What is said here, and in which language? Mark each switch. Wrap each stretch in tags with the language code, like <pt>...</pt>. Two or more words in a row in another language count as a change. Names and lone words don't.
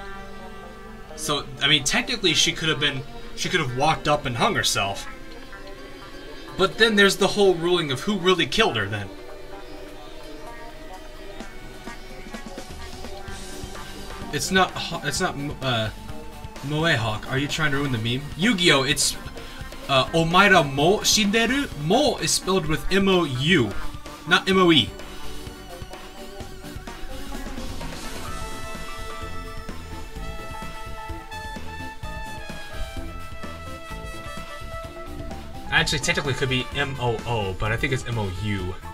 <en>So, I mean, technically she could have walked up and hung herself. But then there's the whole ruling of who really killed her then. It's not Moehawk. Are you trying to ruin the meme? Yu-Gi-Oh! It's</en> <ja>お前はもう死んでる.</ja> <en>Mo is spelled with M-O-U, not M-O-E. Actually, technically, it could be M-O-O, but I think it's M-O-U.</en>